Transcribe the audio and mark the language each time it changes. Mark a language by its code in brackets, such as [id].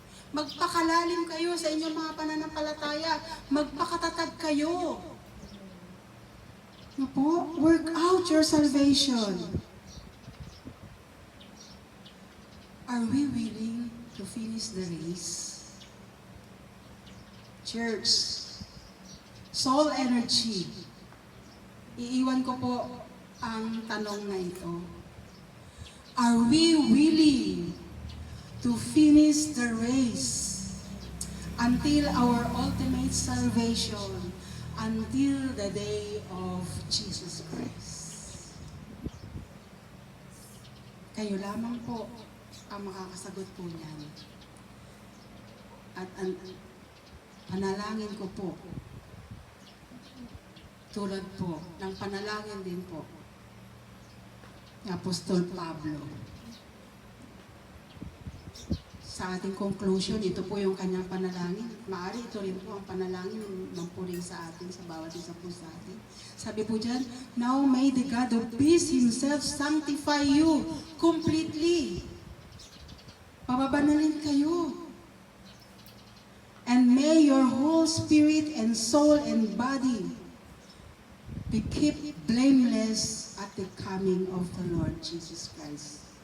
[tl] Magpakalalim kayo sa inyong mga pananampalataya. Magpakatatag kayo. Po? [en] Work out your salvation. Are we willing to finish the race? Church, soul energy. [tl] Iiwan ko po ang tanong na ito. [en] Are we willing to finish the race until our ultimate salvation, until the day of Jesus Christ. [tl] Kayo lamang po ang makakasagot po niyan. At ang panalangin ko po, tulad po ng panalangin din po ni Apostol Pablo. Sa ating conclusion, ito po yung kanyang panalangin. Maaari ito rin po ang panalangin ng puring sa atin, sa bawat isa po sa atin. Sabi po dyan, [en] now may the God of peace Himself sanctify you completely. [tl] Pababanalin kayo. [en] And may your whole spirit and soul and body be kept blameless at the coming of the Lord Jesus Christ.